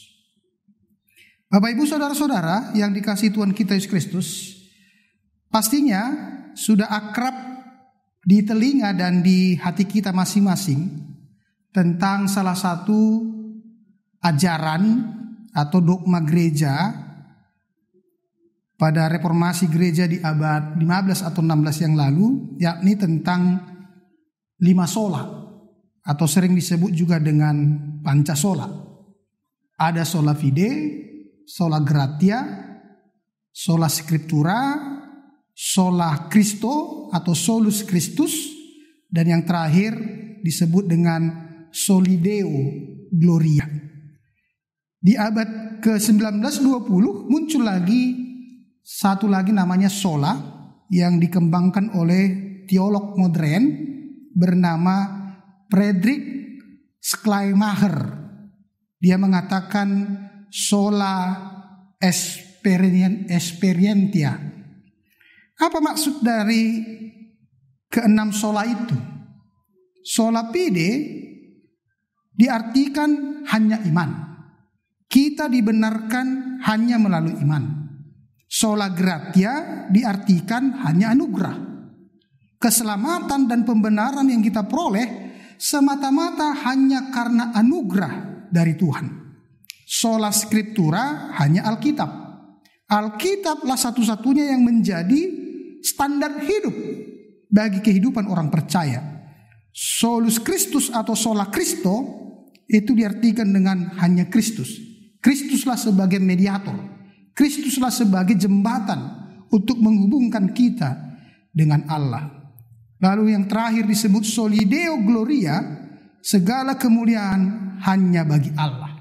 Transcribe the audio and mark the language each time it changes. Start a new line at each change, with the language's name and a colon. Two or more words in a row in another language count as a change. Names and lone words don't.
Indonesian: Bapak Ibu saudara-saudara yang dikasihi Tuhan kita Yesus Kristus, pastinya sudah akrab di telinga dan di hati kita masing-masing tentang salah satu ajaran atau dogma gereja pada reformasi gereja di abad 15 atau 16 yang lalu, yakni tentang 5 sola atau sering disebut juga dengan Pancasola.
Latin: Ada sola fide, sola gratia, sola scriptura, sola Christo atau solus Christus,
Indonesian: dan yang terakhir disebut dengan
Latin: soli Deo Gloria.
Indonesian: Di abad ke-19-20 muncul satu lagi namanya sola yang dikembangkan oleh teolog modern bernama Friedrich Schleiermacher. Dia mengatakan
Latin: sola experientia.
Indonesian: Apa maksud dari keenam sola itu?
Latin: Sola fide
Indonesian: diartikan hanya iman. Kita dibenarkan hanya melalui iman.
Latin: Sola gratia
Indonesian: diartikan hanya anugerah. Keselamatan dan pembenaran yang kita peroleh semata-mata hanya karena anugerah dari Tuhan.
Latin: Sola scriptura
Indonesian: hanya Alkitab. Alkitablah satu-satunya yang menjadi standar hidup bagi kehidupan orang percaya.
Latin: Solus Christus
Indonesian: atau
Latin: sola Christo
Indonesian: itu diartikan dengan hanya Kristus. Kristuslah sebagai mediator. Kristuslah sebagai jembatan untuk menghubungkan kita dengan Allah. Lalu yang terakhir disebut
Latin: soli Deo Gloria,
Indonesian: segala kemuliaan hanya bagi Allah.